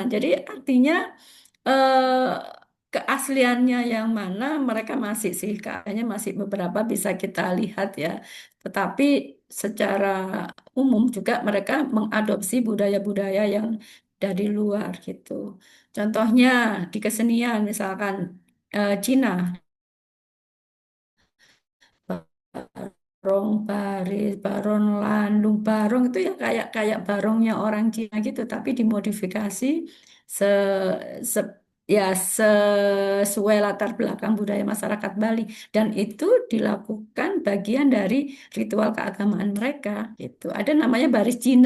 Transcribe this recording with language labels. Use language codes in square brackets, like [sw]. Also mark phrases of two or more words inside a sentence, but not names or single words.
[id] Jadi artinya eh, keasliannya yang mana mereka masih sih kayaknya masih beberapa bisa kita lihat ya. Tetapi secara umum juga mereka mengadopsi budaya-budaya yang dari luar gitu. Contohnya di kesenian misalkan Cina, barong baris, baron landung, barong itu ya kayak kayak barongnya orang Cina gitu, tapi dimodifikasi se, se- ya sesuai latar belakang budaya masyarakat Bali, dan itu dilakukan bagian dari ritual keagamaan mereka gitu. Ada namanya baris Cina.